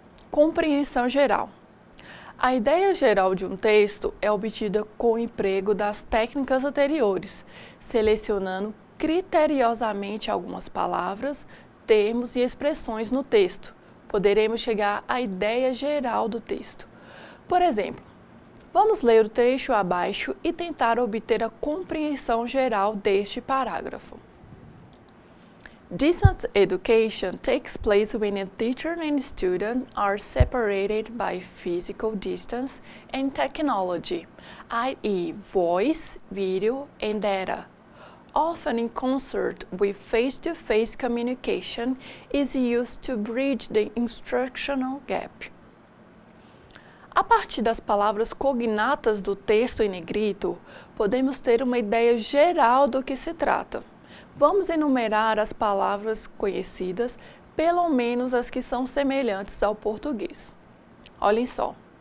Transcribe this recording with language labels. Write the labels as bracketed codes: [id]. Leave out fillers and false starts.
[pt] Compreensão geral. A ideia geral de um texto é obtida com o emprego das técnicas anteriores, selecionando criteriosamente algumas palavras, termos e expressões no texto. Poderemos chegar à ideia geral do texto. Por exemplo, vamos ler o trecho abaixo e tentar obter a compreensão geral deste parágrafo. [en] Distance education takes place when a teacher and student are separated by physical distance and technology, i.e. voice, video, and data. Often in concert with face-to-face communication is used to bridge the instructional gap. [pt] A partir das palavras cognatas do texto em negrito, podemos ter uma ideia geral do que se trata. Vamos enumerar as palavras conhecidas, pelo menos as que são semelhantes ao português. Olhem só.